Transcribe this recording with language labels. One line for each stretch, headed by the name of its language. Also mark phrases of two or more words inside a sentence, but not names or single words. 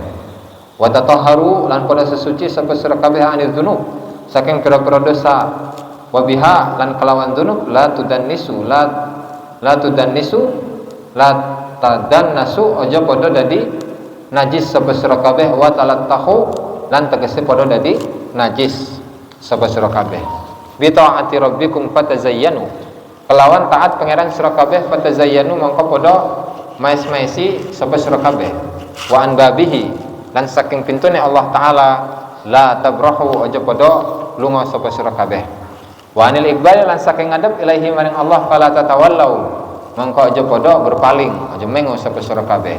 Arabic: وتطهروا
Javanese: lan padha sesuci sapa sira kabeh
Arabic: عن الذنوب
Javanese: saking pira-pira dosa.
Arabic: وبها
Javanese: lan kelawan
Arabic: ذنوب لا تدنسوا تدنسوا
Javanese: aja padha dadi najis sapa sira kabeh.
Arabic: وتلطخوا
Javanese: lan tegese padha dadi najis sapa sira kabeh.
Arabic: بطاعة ربكم فتزينوا
Javanese: kelawan taat pangeran sira kabeh, fatazayyanu mongko padha maes-maesi sapa sira kabeh.
Arabic: وعن بابه
Javanese: lan saking pintune Allah taala
Arabic: لا تبرحوا
Javanese: aja padha lunga sapa sira kabeh.
Arabic: وعن الإقبال
Javanese: lan saking ngadep ilahi maring Allah
Arabic: فلا تتولوا
Javanese: mongko aja padha berpaling aja mengo sapa sira kabeh.